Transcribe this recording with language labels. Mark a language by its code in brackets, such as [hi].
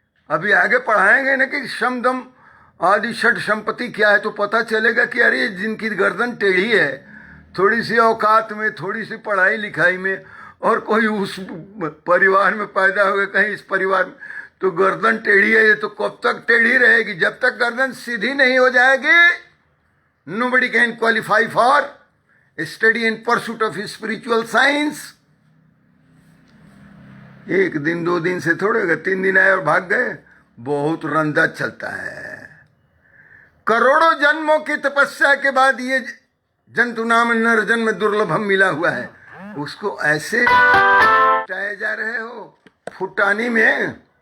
[hi] अभी आगे पढ़ाएंगे ना कि शम दम आदि षट संपत्ति क्या है, तो पता चलेगा कि अरे जिनकी गर्दन टेढ़ी है, थोड़ी सी औकात में, थोड़ी सी पढ़ाई लिखाई में, और कोई उस परिवार में पैदा हो गए, कहीं इस परिवार में, तो गर्दन टेढ़ी है, ये तो कब तक टेढ़ी रहेगी? जब तक गर्दन सीधी नहीं हो जाएगी, [en] nobody can qualify for study and pursuit of spiritual science। [hi] एक दिन दो दिन से थोड़े गए, 3 दिन आए और भाग गए, बहुत रंदा चलता है। करोड़ों जन्मों की तपस्या के बाद ये जंतु नाम नर जन्म दुर्लभ हम मिला हुआ है, उसको ऐसे फुटाए जा रहे हो फुटानी में।